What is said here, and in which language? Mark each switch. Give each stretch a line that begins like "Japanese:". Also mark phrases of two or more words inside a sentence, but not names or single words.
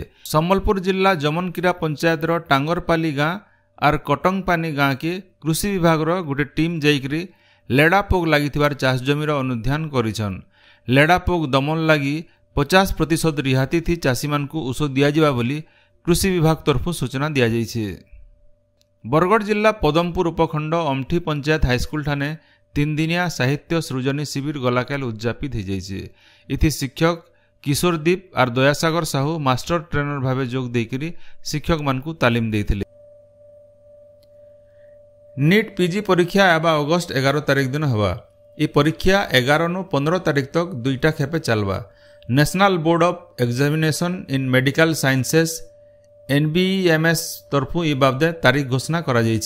Sambalpuri: ସମ୍ବଲପୁର ଜିଲ୍ଲା ଜମନକିରା ପଞ୍ଚାୟତ ର ଟାଙ୍ଗରପାଲି ଗାଁ ଆଉର କଟଙ୍ଗପାନି ଗାଁ କେ କୃଷି ବିଭାଗ ର ଗୋଟେ ଟିମ୍ ଯାଇକରି ଲେଦାପୋକ ଲାଗିଥିବାର ଚାଷ ଜମିର ଅନୁଧ୍ୟାନ କରିଛନ୍। ଲେଦାପୋକ ଦମନ ଲାଗି 50% ରିହାତି ଥି ଚାଷୀ ମାନଙ୍କୁ ଔଷଧ ଦିଆ ଯିବା ବୋଲି କୃଷି ବିଭାଗ ତରଫୁ ସୂଚନା ଦିଆ ଯାଇଛେ। ବରଗଡ଼ ଜିଲ୍ଲା ପଦମପୁର ଉପଖଣ୍ଡ ଅମଠି ପଞ୍ଚାୟତ ହାଇସ୍କୁଲ ଠାନେ 3 ଦିନିଆ ସାହିତ୍ୟ ସୃଜନୀ ଶିବିର ଗଲାକାଲ ଉଦଯାପିତ ହୋ ଯାଇଛେ। ଇଥି ଶିକ୍ଷକ କିଶୋରଦୀପ ଆଉର ଦୟାସାଗର ସାହୁ ମାଷ୍ଟର ଟ୍ରେନର ଭାବେ ଯୋଗ ଦେକରି ଶିକ୍ଷକ ମାନଙ୍କୁ ତାଲିମ ଦେଇଥିଲେ। ନିଟ୍ ପିଜି ପରୀକ୍ଷା ଆବା ଅଗଷ୍ଟ 11 ତାରିଖ ଦିନ ହବା। ଏ ପରୀକ୍ଷା 11 ନୁ 15 ତାରିଖ ତକ 2ଟା ଖେପେ ଚଲବା। ନେସନାଲ ବୋର୍ଡ ଅଫ୍ ଏକ୍ଜାମିନେସନ ଇନ୍ ମେଡିକାଲ ସାଇନ୍ସେସ୍ NBEMS ତରଫୁ ଏ ବାବଦେ ତାରିଖ ଘୋଷଣା କରା ଯାଇଛେ।